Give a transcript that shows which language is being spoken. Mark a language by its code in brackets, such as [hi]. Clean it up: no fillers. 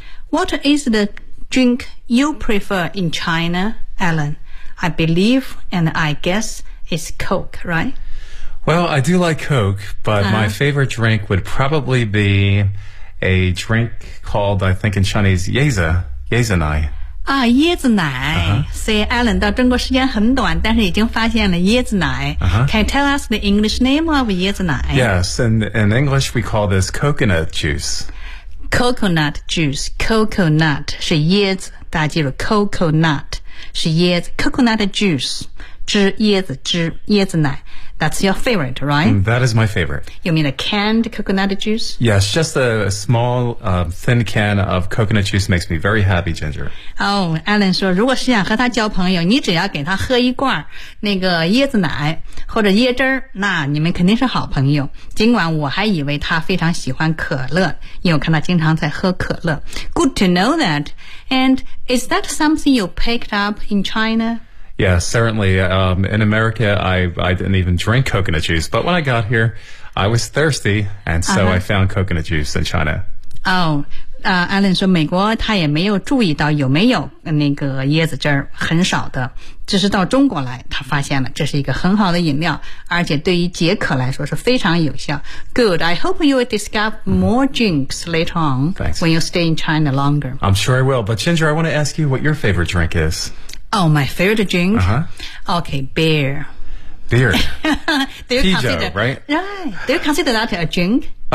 [en] What is the drink you prefer in China, Alan? I believe and I guess it's Coke, right? Well, I do like Coke, but my favorite drink would probably be a drink called, I think in Chinese, Yezanai. [zh] 啊，椰子奶。所以 Alan 到中国时间很短，但是已经发现了椰子奶。 [en] Can you tell us the English name of 椰子奶？ Yes, in English we call this coconut juice. [zh] Coconut juice, coconut 是椰子，大家记住 coconut 是椰子 ，coconut juice 汁，椰子汁，椰子奶。 [en] That's your favorite, right? That is my favorite. You mean a canned coconut juice? Yes, just a small, thin can of coconut juice makes me very happy, Ginger. [zh] Oh, Alan 说，如果是想和他交朋友，你只要给他喝一罐那个椰子奶或者椰汁，那你们肯定是好朋友。尽管我还以为他非常喜欢可乐，因为我看他经常在喝可乐。 [en] Good to know that. And is that something you picked up in China? Yeah, certainly. In America, I didn't even drink coconut juice. But when I got here, I was thirsty, and so I found coconut juice in China. [zh] Oh, Alan 说美国他也没有注意到有没有那个椰子汁儿，很少的。只是到中国来，他发现了这是一个很好的饮料，而且对于解渴来说是非常有效。 [en] Good. I hope you will discover more drinks later on、 Thanks. when you stay in China longer. I'm sure I will. But Ginger, I want to ask you what your favorite drink is. Oh, my favorite drink? Uh-huh. Okay, beer. Beer. Do you consider that a drink?